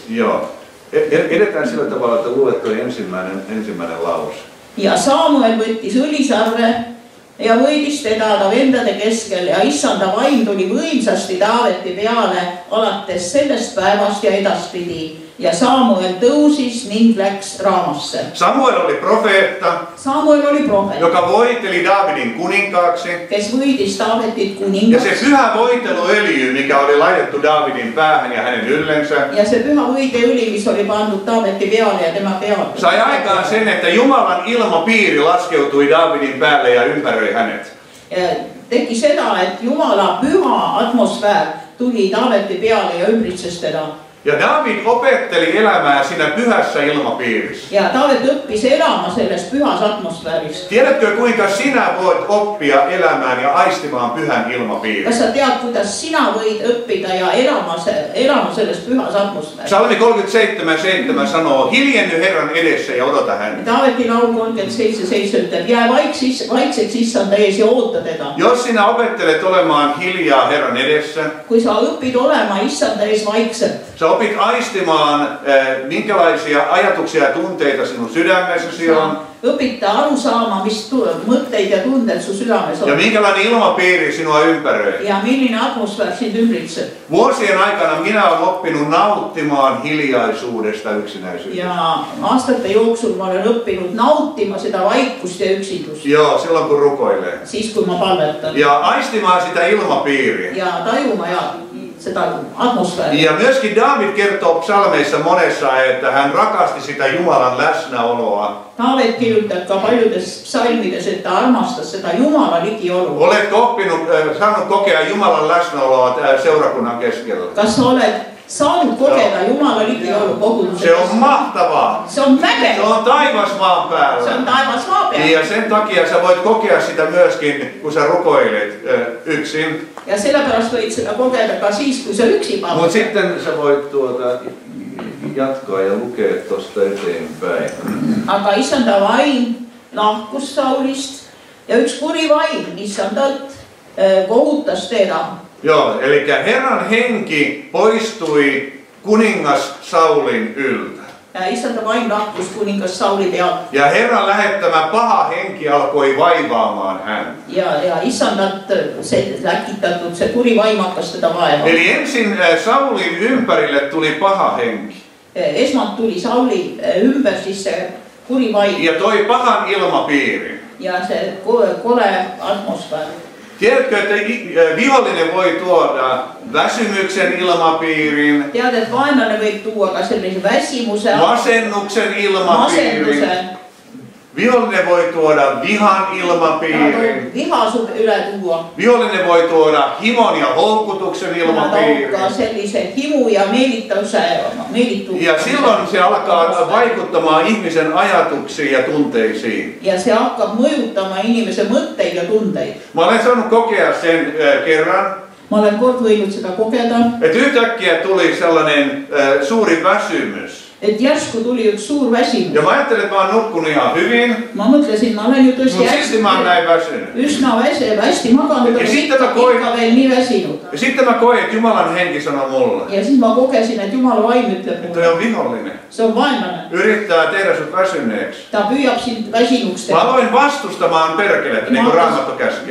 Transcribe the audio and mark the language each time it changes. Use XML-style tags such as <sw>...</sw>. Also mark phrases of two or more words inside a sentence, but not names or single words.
<fi>Joo. Edetään sillä tavalla, että luet toi ensimmäinen lause.</fi> <et>Ja Samuel võttis õlisarve ja võidis teda vendade keskel ja issanda vaim tuli võimsasti Taaveti peale alates sellest päevast ja edaspidi. Ja Samuel tõusis ning läks Raamasse.</et> <fi>Samuel oli profeetta, joka voiteli Daavidin kuninkaaksi.</fi> <et>Kes võidis Taavetit Ja kuningaksi.</et> <fi>se pyhä voiteluöljy, mikä oli laitettu Daavidin päähän ja hänen yllensä,</fi> <et>Ja se pyhä võiteõli, mis oli pandud Taaveti peale ja tema peale.</et> <fi>sai aikaan sen, että Jumalan ilmapiiri laskeutui Daavidin päälle ja ympäröi hänet.</fi> <et>Ja teki seda, et Jumala püha atmosfäär tuli Taaveti peale ja ümbritses teda.</et> <fi>Ja David opetteli elämää siinä pyhässä ilmapiirissä.</fi> <et>Ja Taavet õppis elama selles pyhas atmosfääris.</et> <fi>Tiedätkö, kuinka sinä voit oppia elämään ja aistimaan pyhän ilmapiirin?</fi> <et>Kas sa tead, kuidas sina võid õppida ja elama selles pyhas atmosfääris?</et> <fi>Psalmi 37:7 sanoo, hiljenny Herran edessä ja odota häntä.</fi> <et>Taaveti laul 37:7 ütleb, jää vaikseks issanda ees ja oota teda.</et> <fi>Jos sinä opettelet olemaan hiljaa Herran edessä,</fi> <et>Kui sa õpid olema issanda ees vaikselt,</et> <fi>sä opit aistimaan, minkälaisia ajatuksia ja tunteita sinun sydämessäsi on.</fi> <et>õpid aru saama, mis mõtteid ja tunded su südames Ja on.</et> <fi>minkälainen ilmapiiri sinua ympäröi.</fi> <et>Ja milline atmosfäär sind ümbritseb.</et> <fi>Vuosien aikana minä olen oppinut nauttimaan hiljaisuudesta yksinäisyydestä.</fi> <et>Ja aastate jooksul ma olen õppinud nautima seda vaikust ja üksindust.</et> <fi>Joo, silloin kun rukoilee.</fi> <et>Siis kui ma palvetan.</et> <fi>Ja aistimaan sitä ilmapiiriä.</fi> <et>Ja tajuma ja seda atmosfääri.</et> <fi>Ja myöskin David kertoo psalmeissa monessa, että hän rakasti sitä Jumalan läsnäoloa.</fi> <et>Taavet kirjutab ka paljudes psalmides, et ta armastas seda Jumala ligiolu.</et> <fi>Oletko saanut kokea Jumalan läsnäoloa seurakunnan keskellä?</fi> <et>Kas sa oled saanud kogeda Jumala ligiolu koguduses?</et> <fi>Se on mahtavaa.</fi> <et>Se on vägev.</et> <fi>Se on taivas maan päällä.</fi> <et>Se on taivas maa peal.</et> <fi>Ja sen takia sä voit kokea sitä myöskin, kun sä rukoilet yksin.</fi> <et>Ja sellepärast võid seda kogeda ka siis, kui sa üksi</et> <fi>Mutta</fi> <et>palvetad.</et> <fi>sitten sä voit jatkaa ja lukea tuosta eteenpäin.</fi> <et>Aga issanda vaim lahkus Saulist ja üks kuri vaim issandalt kohutas teda.</et> <fi>Joo, eli Herran henki poistui kuningas Saulin yltä.</fi> <et>Ja issanda vaim lahkus kuningas Sauli pealt.</et> <fi>Ja Herran lähettämä paha henki alkoi vaivaamaan häntä.</fi> <et>Ja issandat se läkitatud, se kuri vaim hakkas teda vaeva.</et> <fi>Eli ensin Saulin ympärille tuli paha henki.</fi> <et>Esmalt tuli Sauli ümber siis see kuri vaim</et> <fi>ja toi pahan ilmapiirin.</fi> <et>ja se kole atmosfäär.</et> <fi>Tiedätkö, että vihollinen voi tuoda väsymyksen ilmapiirin,</fi> <et>Tead, et vaenlane võib tuua ka sellise väsimuse,</et> <fi>masennuksen ilmapiirin,</fi> <et>masenduse,</et> <fi>vihollinen voi tuoda vihan ilmapiirin,</fi> <et>viha sun üle tuua.</et> <fi>vihollinen voi tuoda himon ja houkutuksen ilmapiirin.</fi> <et>Ka sellise himu ja meelituu.</et> <fi>Ja silloin se alkaa vaikuttamaan ihmisen ajatuksiin ja tunteisiin.</fi> <et>Ja se hakkab mõjutama inimese mõtteid ja tunteid.</et> <fi>Mä olen saanut kokea sen kerran,</fi> <et>Ma olen kord võinud seda kogeda,</et> <fi>että yhtäkkiä tuli sellainen suuri väsymys.</fi> <et>et järsku tuli üks suur väsimus.</et> <fi>Ja mä ajattelin, että mä oon nukkunut ihan hyvin,</fi> <et>Ma mõtlesin, ma olen ju tõesti</et> <fi>mutta silti mä oon näin väsynyt.</fi> <et>üsna hästi maganud, aga ikka veel nii väsinud.</et> <fi>Ja sitten mä koin, että Jumalan henki sanoi mulle,</fi> <et>Ja siis ma kogesin, et Jumala vaim ütleb</et> <fi>että</fi> <et>mulle,</et> <fi>toi on vihollinen.</fi> <et>see on vaenlane.</et> <fi>Yrittää tehdä sut väsyneeksi.</fi> <et>Ta püüab sind väsinuks</et> <fi>Mä</fi> <et>teha.</et> <fi>aloin vastustamaan perkelettä, niin kuin Raamattu käskee.</fi>